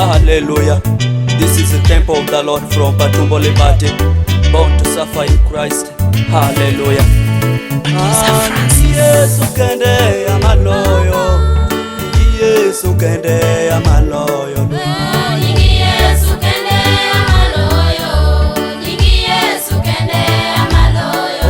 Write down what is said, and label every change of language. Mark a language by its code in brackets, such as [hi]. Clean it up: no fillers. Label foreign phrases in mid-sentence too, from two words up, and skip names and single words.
[en] Hallelujah. This is the temple of the Lord from Patumbo Libati, born to suffer in Christ. Hallelujah. [luo] Yesu kende ya maloyo, Yesu kende ya maloyo, Yesu kende ya maloyo, Yesu kende ya maloyo.